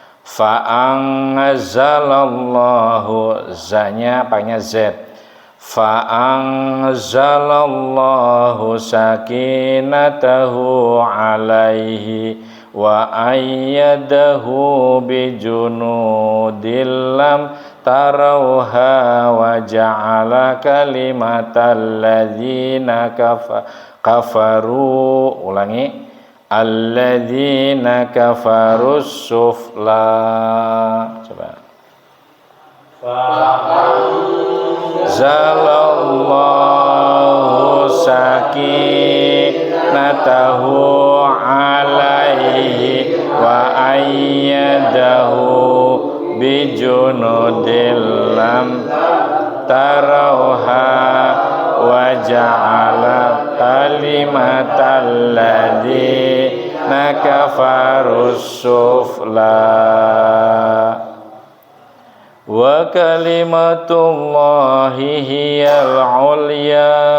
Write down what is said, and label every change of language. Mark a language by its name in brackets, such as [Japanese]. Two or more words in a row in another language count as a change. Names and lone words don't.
[Arabic] Fa'anzalallahu, [Indonesian] za-nya paknya Z. [Arabic] فأنزل الله سكينته عليه وأيده بجنود لم تروها وجعل كلمة الذين كفروا. [Indonesian] Ulangi. [Arabic] الذين كفروا السفلى. [Indonesian] Coba. [Arabic] زل الله سكينته عليه و أيده بجنود لم تروها وجعل كلمة الذين كفروا السفلى وكلمة الله هي العليا.